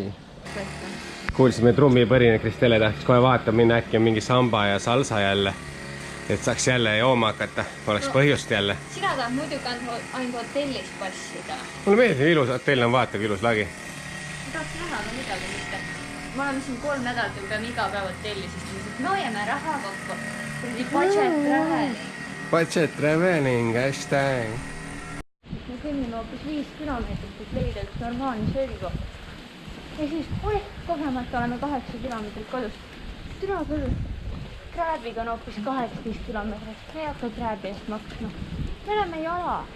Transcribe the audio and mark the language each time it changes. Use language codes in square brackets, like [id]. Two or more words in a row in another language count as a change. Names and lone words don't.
[et] Kuulsime trummipõrine, Kristele tahtis kohe vaatab minna, äkki on mingi samba ja salsa jälle. Et saaks jälle jooma hakata, oleks põhjust jälle. Sina tahad muidugi ainult hotellis passida. Mulle meeldib ilus hotell on, vaata kui ilus lagi. Ma tahaks näha ka midagi mitte. Me oleme siin 3 nädalat ja me peame iga päev hotellis, sest me hoiame raha kokku. [en] Budget traveling. Budget traveling, hashtag. [et] Me kõnnime hoopis 5 kilomeetrit, et leida üks normaalne söögikoht. Ja siis, kogemata oleme 8 kilomeetrit kodust. Türa küll. Krääbiga on hoopis 18 kilomeetrit. Me ei hakka krääbi eest maksma. Me oleme jala.